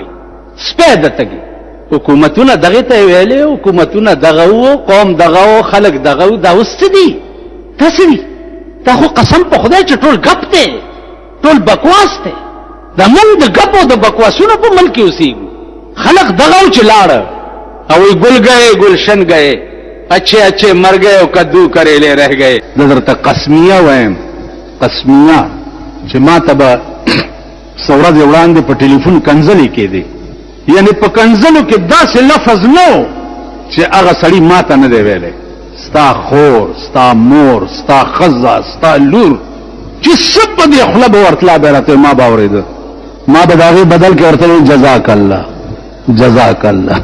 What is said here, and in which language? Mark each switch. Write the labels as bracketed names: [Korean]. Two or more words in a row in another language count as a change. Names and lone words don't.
[Pashto] سپی د تږي حکومتونه دغې ته ویلې، حکومتونه دغه وو، قوم دغه وو، خلک دغه وو. دا اوس څه دي؟ دا څه دي؟ دا خو قسم په خدای چې ټول ګپ دی، ټول بکواس دی. دا مونږ د ګپ او د بکواسونو په ملک کې اوسېږو. خلک دغه وو چې لاړه او وی [Urdu] گل گئے گلشن گئے، اچھے اچھے مر گئے او کدو کریلے رہ گئے. [Pashto] نظر تا قسمیه وایم، قسمیه چې ما ته به څه ورځې وړاندې په ټلیفون کنځلې کېدې، یعنی په کنځلو کې داسې لفظ نه و چې هغه سړي ما ته نه دی ویلی. ستا خور، ستا مور، ستا ښځه، ستا لور، چې څه په دې خوله به ورتلا به راته ما به اورېده، ما به د هغې بدل کې ورته ویل [Arabic] جزاک الله جزاک الله.